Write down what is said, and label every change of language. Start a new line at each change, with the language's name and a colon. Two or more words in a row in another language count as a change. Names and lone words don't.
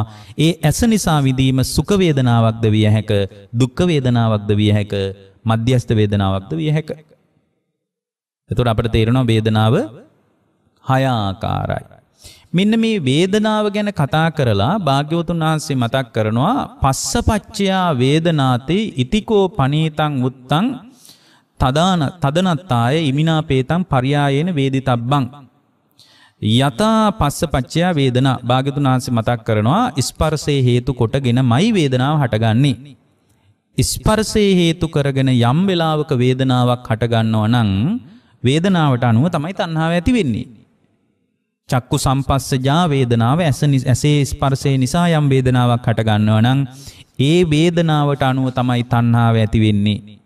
Sinhala: ඒ ඇස නිසා විඳීම සුඛ වේදනාවක්ද විය හැක, දුක්ඛ වේදනාවක්ද විය හැක, මධ්‍යස්ථ වේදනාවක්ද විය හැක. එතකොට අපිට තේරෙනවා වේදනාව හය ආකාරයි. මෙන්න මේ වේදනාව ගැන කතා කරලා භාග්‍යවතුන් වහන්සේ මතක් කරනවා
Pali: පස්සපච්චයා වේදනාතේ ඉතිකෝ පනීතං උත්තං තදනත්තාය ඉමිනාපේතං පරියායේන වේදිතබ්බං යතා පස්සපච්චයා වේදනා.
Sinhala: භාග්‍යවතුන් වහන්සේ මතක් කරනවා ස්පර්ශයේ හේතු කොටගෙනමයි වේදනාව හටගන්නේ. ස්පර්ශයේ හේතු කරගෙන යම් වෙලාවක වේදනාවක් හටගන්නවා නම් වේදනාවට අනුව තමයි තණ්හාව ඇති වෙන්නේ.
Pali: චක්කු සම්පස්සජා
Sinhala: වේදනාව ඇසේ ස්පර්ශය නිසා යම් වේදනාවක් හට ගන්නවා නම් ඒ වේදනාවට අනුව තමයි තණ්හාව ඇති වෙන්නේ.